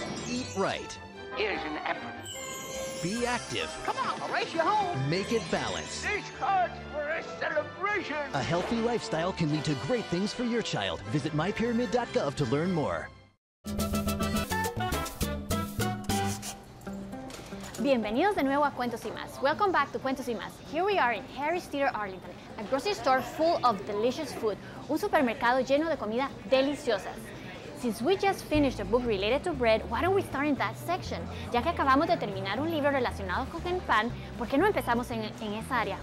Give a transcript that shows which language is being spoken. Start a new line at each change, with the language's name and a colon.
English: Eat right. Here's an apple. Be active. Come on, I'll race you home. Make it balanced. This calls for a celebration. A healthy lifestyle can lead to great things for your child. Visit mypyramid.gov to learn more.
Spanish: Bienvenidos de nuevo a Cuentos y Más.
English: Welcome back to
Spanish: Cuentos y Más.
English: Here we are in Harris Theater, Arlington, a grocery store full of delicious food,
Spanish: un supermercado lleno de comida deliciosas.
English: Since we just finished a book related to bread, why don't we start in that section?
Spanish: Ya que acabamos de terminar un libro relacionado con el pan, ¿por qué no empezamos en esa área?